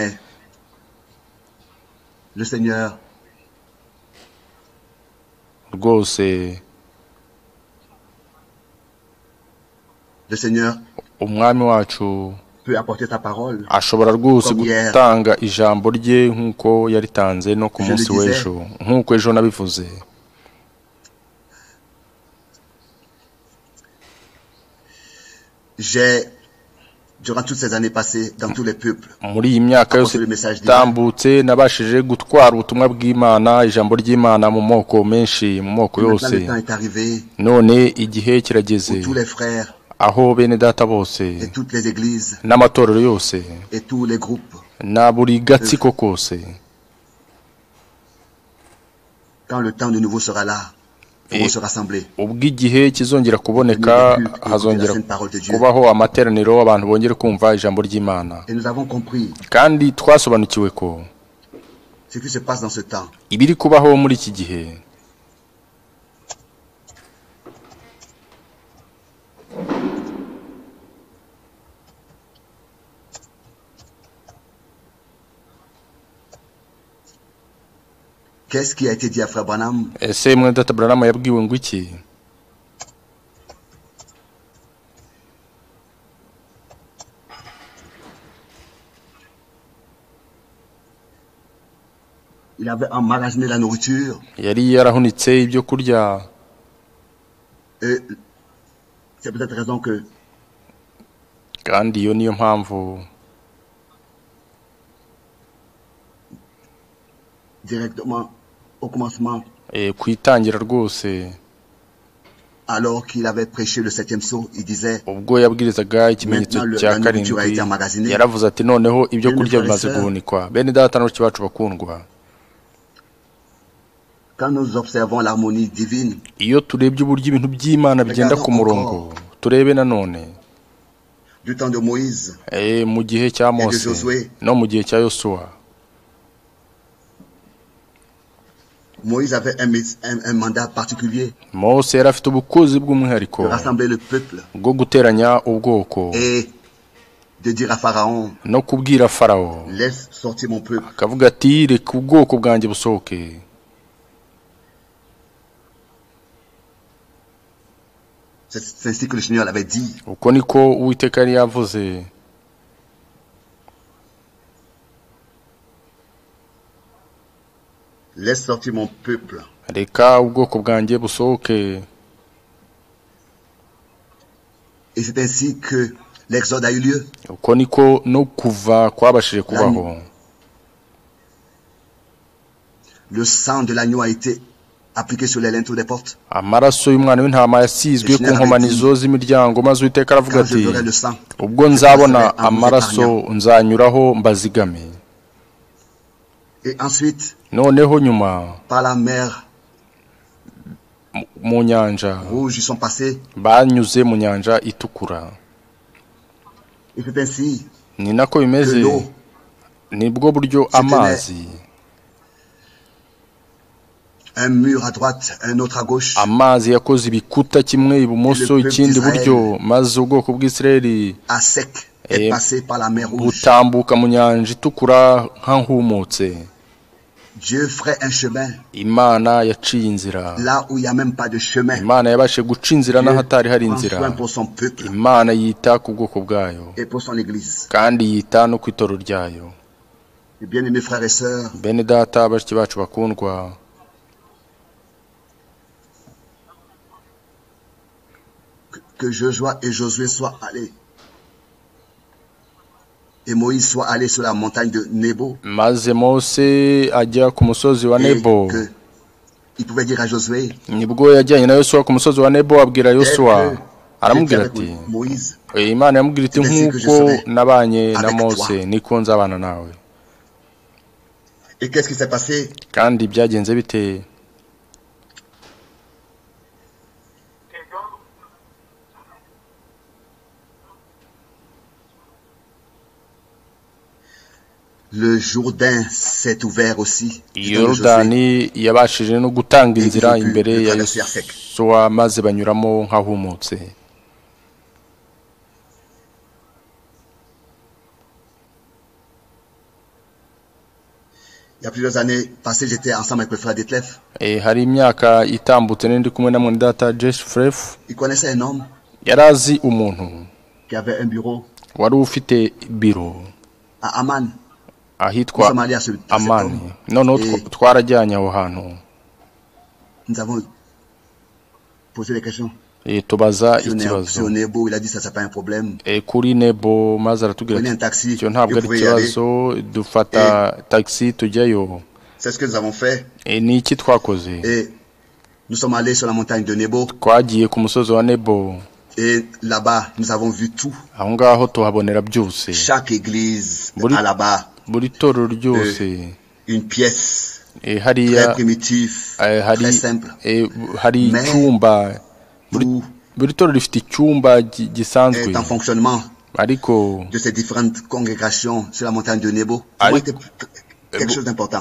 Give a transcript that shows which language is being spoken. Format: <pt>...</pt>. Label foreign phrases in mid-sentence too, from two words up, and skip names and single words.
<rw>Rwose Umwami wacu ashobora rwose gutanga ijambo rye nk'uko yaritanze no ku munsi w'ejo, nk'uko ejo nabivuze.</rw> <fr>Durant toutes ces années passées dans tous les peuples,</fr> <rw>muri iyi myaka yose tambutse nabashije gutwara ubutumwa bw'Imana, ijambo ry'Imana mu moko menshi, mu moko yose. None igihe kirageze aho bene data bose n'amatorero yose na buri gatsiko kose.</rw> <fr>Quand le temps de nouveau sera là, pour se rassembler.</fr> <rw>Ubwo igihe kizongera kuboneka, hazongera kubaho amateraniro abantu bongere kumva ijambo ry'Imana.</rw> <fr>Et nous avons compris</fr> <rw>kandi twasobanukiwe ko</rw> <fr>ce qui se passe dans ce temps.</fr> <rw>ibiri kubaho muri iki gihe</rw> <fr>Qu'est-ce qui a été dit à Frère Branham?</fr> <rw>ese mwene data Branham yabwiwe ngo iki?</rw> <fr>Il avait emmagasiné la nourriture.</fr> <rw>yari yarahunitse ibyo kurya.</rw> <fr>Et c'est peut-être raison que</fr> <rw>kandi iyo niyo mpamvu</rw> <fr>directement au commencement,</fr> <rw>kwitangira rwose,</rw> <fr>alors qu'il avait prêché le 7e sceau, il disait,</fr> <rw>ubwo yabwirizaga ikimenyetso cya karindwi, yaravuze ati noneho ibyo kurya bimaze guhunikwa. Bene data n'abashiki bacu bakundwa,</rw> <fr>quand nous observons l'harmonie divine,</fr> <rw>iyo turebye uburyo ibintu by'Imana bigenda ku murongo, turebe nanone</rw> <fr>du temps de Moïse,</fr> <rw>mu gihe cya Mose no mu gihe cya Yosuwa.</rw> <fr>Moïse avait un mandat particulier.</fr> <rw>Mose yari afite ubukozi bw'umwihariko</rw> <fr>De rassembler le peuple</fr> <rw>bwo guteranya ubwoko</rw> <fr>et de dire à Pharaon,</fr> <rw>no kubwira Farawo,</rw> <fr>laisse sortir mon peuple.</fr> <rw>akavuga ati reka ubwoko bwanjye busohoke.</rw> <fr>C'est ainsi que le Seigneur l'avait dit.</fr> <rw>Uko niko Uwiteka yari yavuze.</rw> <fr>Laisse sortir mon peuple.</fr> <rw>Reka ubwoko bwanjye busohoke.</rw> <fr>Et c'est ainsi que l'exode a eu lieu.</fr> <rw>Uko niko no kuva kwabashije kubaho.</rw> <fr>Le sang de l'agneau a été appliqué sur les linteaux des portes.</fr> <rw>Amaraso y'umwana w'intama yasizwe ku nkomanizo z'imiryango, maze Uwiteka aravuga ati ubwo nzabona amaraso nzanyuraho mbazigame.</rw> <fr>Et ensuite,</fr> <rw>noneho nyuma</rw> <fr>par la mer</fr> <rw>mu nyanja</rw> <fr>rouge ils sont passés.</fr> <rw>banyuze mu nyanja itukura.</rw> <fr>Et c'est ainsi</fr> <rw>ni nako bimeze, nibwo buryo amazi,</rw> <fr>un mur à droite, un autre à gauche.</fr> <rw>amazi yakoze ibikuta, kimwe ibumoso ikindi buryo, maze ubwoko bw'Isirayeli</rw> <fr>à sec est passé par la mer rouge.</fr> <rw>butambuka mu nyanja itukura nk'ahumutse.</rw> <fr>Dieu ferait un chemin.</fr> <rw>Imana yaciye inzira</rw> <fr>là où il y a même pas de chemin.</fr> <rw>Imana yabashe guca inzira n'ahatari hari inzira. Imana yita ku bwoko bwayo</rw> <fr>et pour son église.</fr> <rw>kandi yita no ku itorero ryayo.</rw> <fr>Bien-aimés frères et sœurs,</fr> <rw>bene data bashiki bacu bakundwa,</rw> <fr>que Joshua et Josué soient allés et Moïse soit allé sur la montagne de Nebo.</fr> <rw>maze Mose ajya ku musozi wa Nebo.</rw> <fr>Il pouvait dire à Josué,</fr> <rw>nibwo yajyanye na Yosuwa ku musozi wa Nebo, abwira Yosuwa, aramubwira ati Imana yamubwira iti nk'uko nabanye na Mose niko nzabana nawe.</rw> <fr>Et qu'est-ce qui s'est passé?</fr> <rw>kandi byagenze bite?</rw> <fr>Le Jourdain s'est ouvert aussi.</fr> <rw>Yorodani yabashije no gutanga inzira imbere ya Yosuwa, maze banyuramo nk'ahumutse.</rw> <fr>Il y a plusieurs années passées, j'étais ensemble avec le frère Detlef.</fr> <rw>hari imyaka itambutse ndi kumwe na mwene data Detlef.</rw> <fr>Il connaissait un homme</fr> <rw>yarazi umuntu</rw> <fr>qui avait un bureau</fr> <rw>wari ufite biro</rw> <fr>à Amman.</fr> <rw>ahitwa Amani. Noneho twarajyanye aho hantu.</rw> <fr>Nous avons posé des questions.</fr> <rw>tubaza ikibazo</rw> <fr>sur Nebo, il a dit ça c'est pas un problème.</fr> <rw>kuri Nebo, maze aratubwira ati cyo ntabwo ari ikibazo, dufata taxi tujyayo.</rw> <fr>C'est ce que nous avons fait.</fr> <rw>ni iki twakoze?</rw> <fr>Et nous sommes allés sur la montagne de Nebo.</fr> <rw>Twagiye ku musozi wa Nebo.</rw> <fr>Et là-bas, nous avons vu tout.</fr> <rw>aho ngaho tuhabonera byose.</rw> <fr>Chaque église là-bas.</fr> <rw>buri torero ryose</rw> <fr>une pièce</fr> <rw>hariya</rw> <fr>très primitive, très simple.</fr> <rw>hari icyumba, buri torero rifite icyumba gisanzwe</rw> <fr>est en fonctionnement</fr> <rw>ariko</rw> <fr>de ces différentes congrégations sur la montagne de Nebo. C'était quelque chose d'important.</fr>